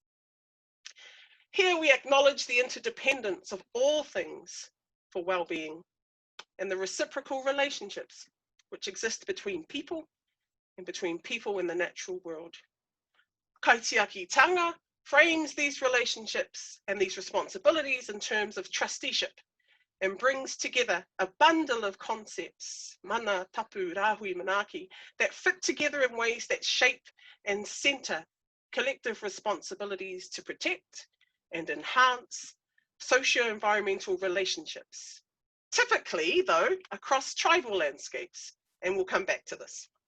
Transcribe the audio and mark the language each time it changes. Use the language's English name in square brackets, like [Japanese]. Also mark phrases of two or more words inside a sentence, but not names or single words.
[English] Here we acknowledge the interdependence of all things for well-being and the reciprocal relationships which exist between people and between people in the natural world. Kaitiakitanga frames these relationships and these responsibilities in terms of trusteeship and brings together a bundle of concepts, [Māori] mana, tapu, rahui, manaki, [English] that fit together in ways that shape and center collective responsibilities to protect and enhance socio-environmental relationships. Typically, though, across tribal landscapes, and we'll come back to this.